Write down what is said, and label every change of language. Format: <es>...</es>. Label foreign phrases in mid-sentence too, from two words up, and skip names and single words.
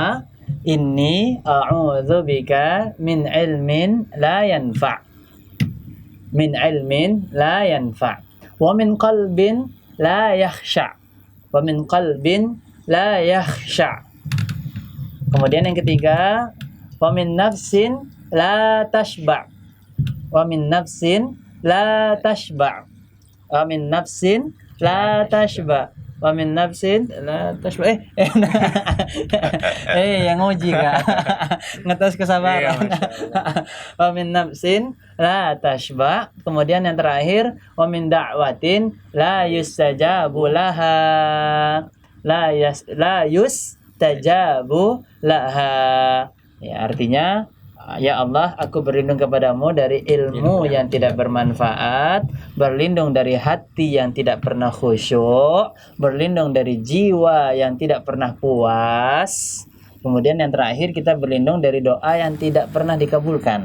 <ar>اللهم إني أعوذ بك من علم لا ينفع'. من علم لا ينفع'. ومن قلب لا يخشع. ومن قلب لا يخشع'.</ar> <id>Kemudian yang ketiga,</id> <ar>ومن نفس لا تشبع'. ومن نفس لا تشبع'. ومن نفس لا تشبع'. ومن نفس لا تشبع'.</ar> <id>Yang nguji Kak. Ngetes kesabaran.</id> <ar>ومن نفس لا تشبع'.</ar> <id>Kemudian yang terakhir,</id> <ar>ومن دعوة لا يستجاب لها. لا يستجاب لها.</ar> <id>Ya, artinya, ya Allah, aku berlindung kepadamu dari ilmu yang tidak bermanfaat, berlindung dari hati yang tidak pernah khusyuk, berlindung dari jiwa yang tidak pernah puas. Kemudian yang terakhir, kita berlindung dari doa yang tidak pernah dikabulkan.</id>